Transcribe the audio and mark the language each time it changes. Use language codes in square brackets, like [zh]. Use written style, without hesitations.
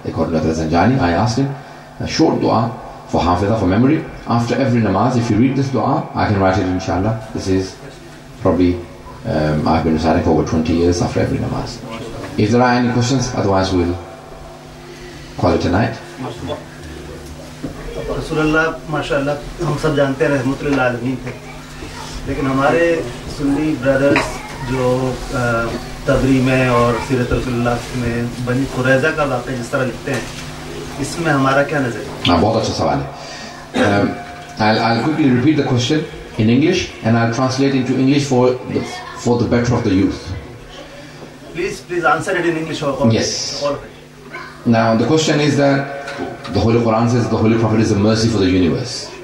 [en] According to Zanjani, I asked him a short dua for hafiza, for memory. After every namaz, if you read this dua, I can write it inshallah. This is probably I've been reciting for over 20 years after every namaz. If there are any questions, otherwise we'll call it a night. [ur] رسول اللہ ماشاء اللہ ہم سب جانتے ہیں رحمت للعالمین تھے, لیکن ہمارے سنی brothers جو تبری میں اور سیرت رسول اللہ میں بنی قریظہ کا واقعہ جس طرح لکھتے ہیں, اس میں ہمارا کیا نظر ہے؟ بہت اچھا سوال ہے. [en] I'll quickly repeat the question in English and I'll translate into English for the better of the youth. Please answer it in English. Yes. Now the question is that the Holy Quran says the Holy Prophet is a mercy for the universe.